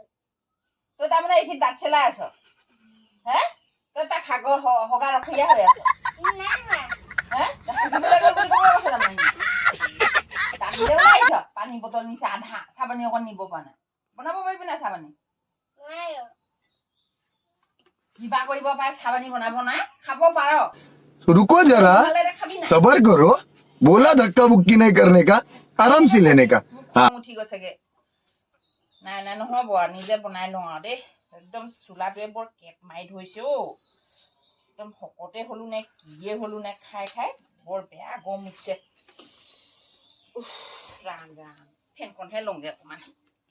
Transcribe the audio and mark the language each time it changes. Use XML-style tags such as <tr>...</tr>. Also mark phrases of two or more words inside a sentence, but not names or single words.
<as>তই তাৰমানে এইখিনি দাঁত চেলাই আছ হে তই তাক হগা ৰখীয়া হৈ আছ হে হাগিবলৈ গ'ল বুলি ক'ব কৈছে তাৰমানে দাঁতিলেও আহিছ পানী বটল নিছে আধা চাহপানী অকণ নিব পৰা নাই বনাব পাৰিবি নাই চাহপানী কিবা কৰিব পাৰে চাহপানী বনাব নাই খাব পাৰ</as> <hi>रुको जरा सबर करो बोला धक्का बुक्की नहीं करने का आराम से लेने का हाँ</hi> <as>উঠি গৈছেগে নাই নাই নহ'ব আৰু নিজে বনাই লওঁ আৰু দেই একদম চোলাটোৱে বৰ কেপ মাৰি ধৰিছে অ একদম শকতে হ'লো নে কিয়ে হ'লো নে খাই খাই বৰ বেয়া গৰম উঠিছে ৰাম ৰাম ফেনখনহে লওঁগে অকণমান</as>